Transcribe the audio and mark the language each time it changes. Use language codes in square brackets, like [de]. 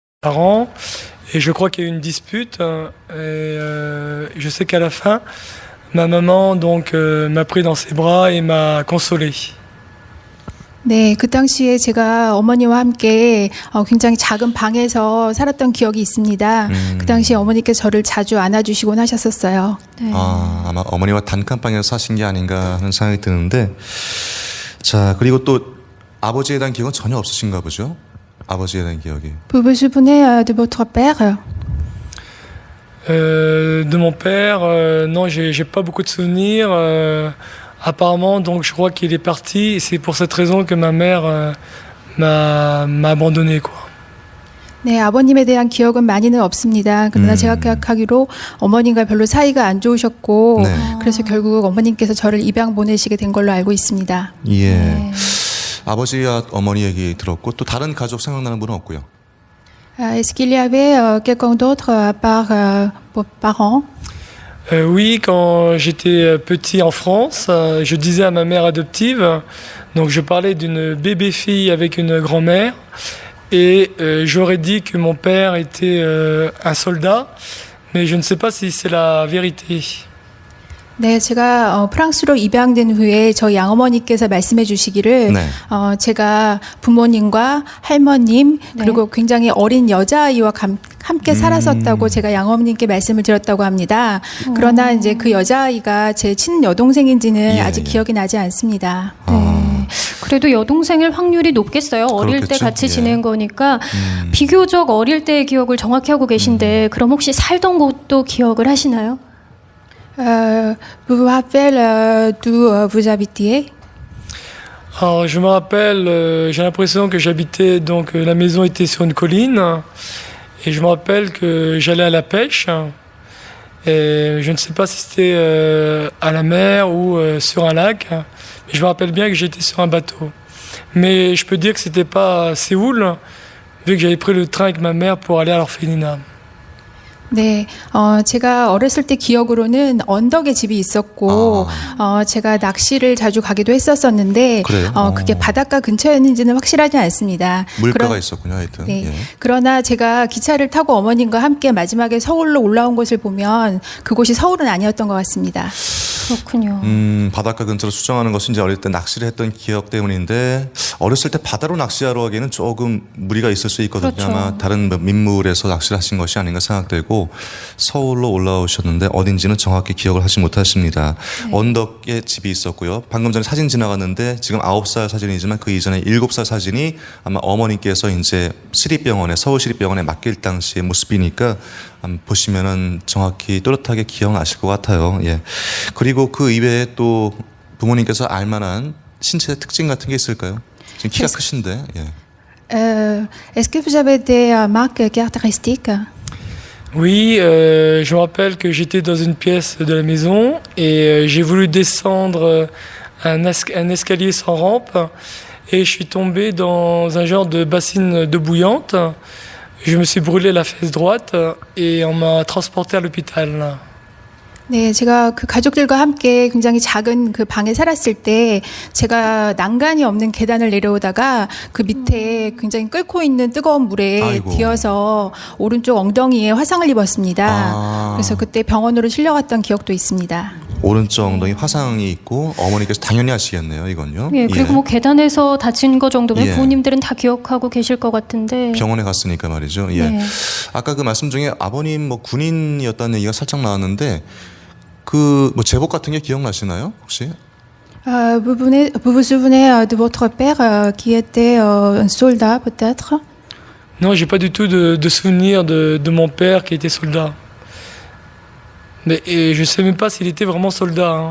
[fr] parents et je crois qu'il y a eu une dispute et je sais qu'à la fin ma maman donc m'a pris dans ses bras et m'a consolé. [ko] 네, 그 당시에 제가 어머니와 함께 굉장히 작은 방에서 살았던 기억이 있습니다. 그 당시에 어머니께서 저를 자주 안아주시곤 하셨었어요. 네. 아마 어머니와 단칸방에서 사신 게 아닌가 하는 생각이 드는데, 자, 그리고 또 아버지에 대한 기억은 전혀 없으신가 보죠? 아버지에 대한 기억이. [fr] Vous vous souvenez de votre père? De mon père, non, j'ai pas beaucoup de souvenirs. Apparemment, donc je crois qu'il est parti. Et c'est pour cette raison que ma mère m'a abandonné, quoi. [ko] 네, 아버님에 대한 기억은 많이는 없습니다. 그러나 제가 생각하기로 어머님과 별로 사이가 안 좋으셨고, 네. 그래서 결국 어머님께서 저를 입양 보내시게 된 걸로 알고 있습니다. 예. 네. 아버지와 어머니 얘기 들었고, 또 다른 가족 생각나는 분은 없고요. [fr] Est-ce qu'il y avait quelqu'un d'autre à part vos parents? Oui, quand j'étais petit en France, je disais à ma mère adoptive, donc je parlais d'une bébé fille avec une grand-mère, et j'aurais dit que mon père était un soldat, mais je ne sais pas si c'est la vérité. [ko] 네, 제가 프랑스로 입양된 후에 저희 양어머니께서 말씀해 주시기를 네. 제가 부모님과 할머님 그리고 굉장히 어린 여자아이와 함께 살았었다고 제가 양어머님께 말씀을 드렸다고 합니다. 그러나 이제 그 여자아이가 제 친여동생인지는 예, 아직 예. 기억이 나지 않습니다. 그래도 여동생일 확률이 높겠어요. 어릴 때 그렇겠죠? 같이 예. 지낸 거니까 비교적 어릴 때의 기억을 정확히 하고 계신데 그럼 혹시 살던 곳도 기억을 하시나요? [fr] Vous vous rappelez d'où vous habitiez? Alors je me rappelle, j'ai l'impression que j'habitais, donc la maison était sur une colline, et je me rappelle que j'allais à la pêche, et je ne sais pas si c'était à la mer ou sur un lac, mais je me rappelle bien que j'étais sur un bateau. Mais je peux dire que c'était pas à Séoul, vu que j'avais pris le train avec ma mère pour aller à l'orphelinat. [ko] 네, 제가 어렸을 때 기억으로는 언덕에 집이 있었고, 제가 낚시를 자주 가기도 했었었는데, 그래요? 그게 바닷가 근처였는지는 확실하지 않습니다. 물가가 있었군요, 하여튼. 네. 예. 그러나 제가 기차를 타고 어머님과 함께 마지막에 서울로 올라온 것을 보면 그곳이 서울은 아니었던 것 같습니다. 그렇군요. 바닷가 근처로 수정하는 것은 이제 어릴 때 낚시를 했던 기억 때문인데, 어렸을 때 바다로 낚시하러 가기에는 조금 무리가 있을 수 있거든요. 그렇죠. 아마 다른 민물에서 낚시를 하신 것이 아닌가 생각되고, 서울로 올라오셨는데 어딘지는 정확히 기억을 하지 못하십니다. 언덕에 집이 있었고요. 방금 전에 사진 지나갔는데 지금 9살 사진이지만 그 이전에 7살 사진이 아마 어머니께서 이제 시립병원에, 서울시립병원에 맡길 당시의 모습이니까 보시면은 정확히 또렷하게 기억나실 것 같아요. 예. 그리고 그 이외에 또 부모님께서 알만한 신체 특징 같은 게 있을까요? 지금 키가 크신데. 예. [fr] Est-ce que vous avez des marques caractéristiques? Oui, je me rappelle que j'étais dans une pièce de la maison et j'ai voulu descendre un escalier sans rampe et je suis tombé dans un genre de bassine d'eau bouillante. Je me suis brûlé la fesse droite et on m'a transporté à l'hôpital. [ko] 네, 제가 그 가족들과 함께 굉장히 작은 그 방에 살았을 때 제가 난간이 없는 계단을 내려오다가 그 밑에 굉장히 끓고 있는 뜨거운 물에 아이고. 뒤어서 오른쪽 엉덩이에 화상을 입었습니다. 그래서 그때 병원으로 실려갔던 기억도 있습니다. 오른쪽 엉덩이 화상이 있고 어머니께서 당연히 아시겠네요, 이건요. 예, 그리고 뭐 계단에서 다친 거 정도면 예. 부모님들은 다 기억하고 계실 것 같은데. 병원에 갔으니까 말이죠. 예. 네. 아까 그 말씀 중에 아버님 뭐 군인이었다는 얘기가 살짝 나왔는데 그 뭐 제복 같은 게 기억나시나요, 혹시? [fr] Vous vous souvenez de votre père qui était un soldat peut-être? Non, j'ai pas du tout de souvenir de mon père qui était soldat. Mais et je sais même pas s'il était vraiment soldat.